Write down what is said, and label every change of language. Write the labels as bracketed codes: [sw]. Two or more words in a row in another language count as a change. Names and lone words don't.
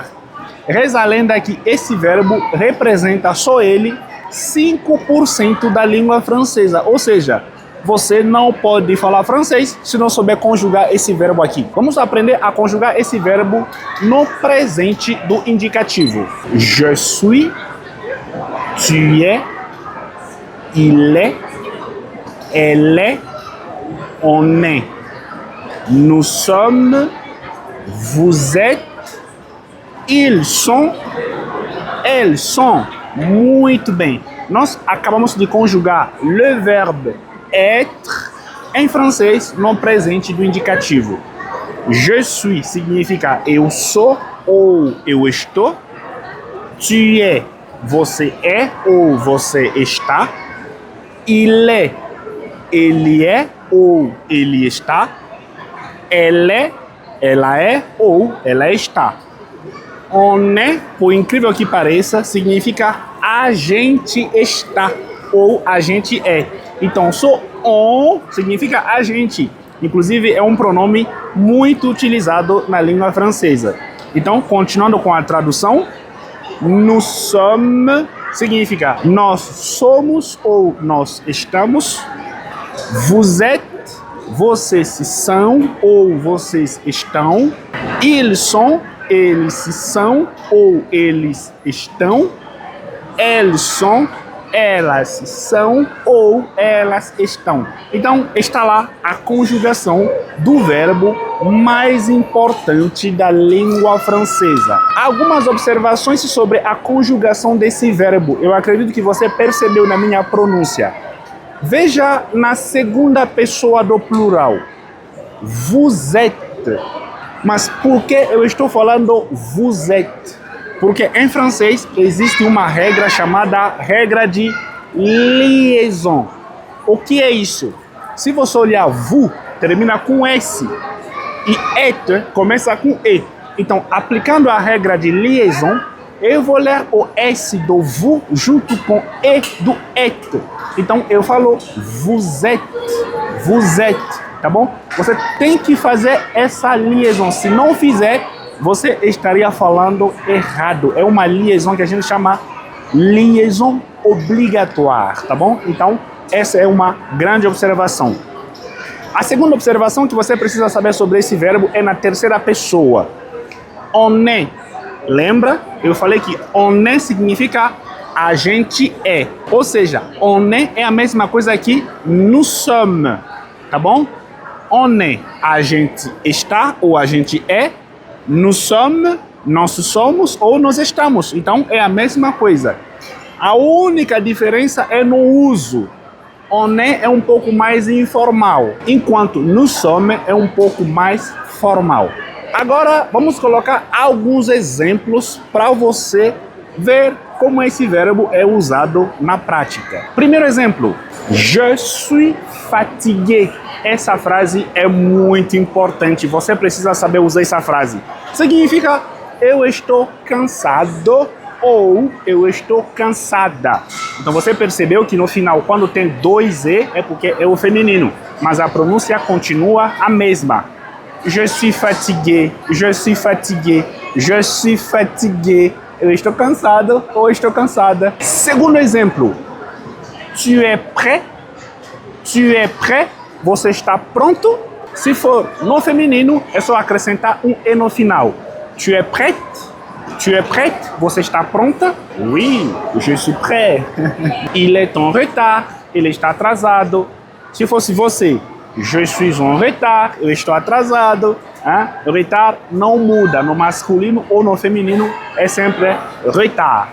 [pt] Reza a lenda que esse verbo representa só ele 5% da língua francesa. Ou seja, você não pode falar francês se não souber conjugar esse verbo aqui. Vamos aprender a conjugar esse verbo no presente do indicativo. [fr] Je suis, tu es, il est, elle est, on est. Nous sommes, vous êtes, ils sont, elles sont. [pt] Muito bem. Nós acabamos de conjugar [fr] le verbe être [pt] em francês no presente do indicativo. [fr] Je suis [pt] significa eu sou ou eu estou. [fr] Tu es, [pt] você é ou você está. [fr] Il est, [pt] ele é ou ele está. [fr] Elle est, [pt] ela é ou ela está. [fr] On est, [pt] por incrível que pareça, significa a gente está ou a gente é. Então, on significa a gente. Inclusive, é um pronome muito utilizado na língua francesa. Então, continuando com a tradução, [fr] nous sommes [pt] significa nós somos ou nós estamos. [fr] Vous êtes, [pt] vocês são ou vocês estão. [fr] Ils sont, [pt] eles são ou eles estão. [fr] Elles sont, [pt] elas são ou elas estão. Então, está lá a conjugação do verbo mais importante da língua francesa. Algumas observações sobre a conjugação desse verbo. Eu acredito que você percebeu na minha pronúncia. Veja na segunda pessoa do plural. [fr] Vous êtes. [pt] Mas por que eu estou falando [fr] vous êtes? [pt] Porque em francês existe uma regra chamada regra de liaison. O que é isso? Se você olhar vous, termina com S. E être começa com E. Então, aplicando a regra de liaison, eu vou ler o S do vous junto com E do être. Então, eu falo [fr] vous êtes, [pt] tá bom? Você tem que fazer essa liaison. Se não fizer, você estaria falando errado. É uma liaison que a gente chama [fr] liaison obrigatoire, [pt] tá bom? Então, essa é uma grande observação. A segunda observação que você precisa saber sobre esse verbo é na terceira pessoa. [fr] On est. [pt] Lembra? Eu falei que [fr] on est [pt] significa a gente é. Ou seja, [fr] on est [pt] é a mesma coisa que [fr] nous sommes, [pt] tá bom? [fr] On est, [pt] a gente está ou a gente é. [fr] Nous sommes, [pt] nós somos ou nós estamos. Então, é a mesma coisa. A única diferença é no uso. [fr] On est [pt] é um pouco mais informal, enquanto [fr] nous sommes [pt] é um pouco mais formal. Agora, vamos colocar alguns exemplos para você ver como esse verbo é usado na prática. Primeiro exemplo, [fr] je suis fatigué. [pt] Essa frase é muito importante, você precisa saber usar essa frase. Significa eu estou cansado ou eu estou cansada. Então você percebeu que no final, quando tem dois E, é porque é o feminino, mas a pronúncia continua a mesma. [fr] Je suis fatigué, je suis fatigué, je suis fatigué. [pt] Eu estou cansado ou estou cansada. Segundo exemplo, [fr] tu es prêt? Tu es prêt? [pt] Você está pronto? Se for no feminino, é só acrescentar um E no final. [fr] Tu es prête? Tu es prête? [pt] Você está pronta? [fr] Oui, je suis prêt. Il est en retard. [pt] Ele está atrasado. Se fosse você, [fr] je suis en retard, [pt] eu estou atrasado. Hein? Retard não muda, no masculino ou no feminino é sempre retard.